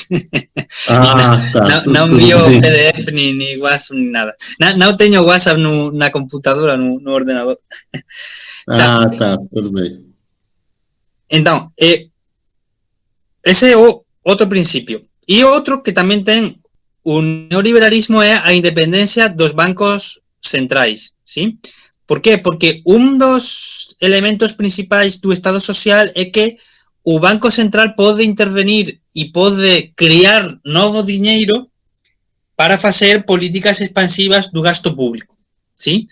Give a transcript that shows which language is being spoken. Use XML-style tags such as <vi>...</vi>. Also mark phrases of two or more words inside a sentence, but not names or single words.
<pt>Tá. Não envio PDF ni WhatsApp ni nada. Não tenho WhatsApp na computadora, no ordenador. Tá, tudo bem. Então, ese é o outro princípio.</pt> <gl>E outro que tamén ten o neoliberalismo é a independencia dos bancos centrais, ¿sí? Por qué? Porque un dos elementos principais do Estado social é que o Banco Central pode intervenir e pode crear novo diñeiro para facer políticas expansivas do gasto público, ¿sí?</gl>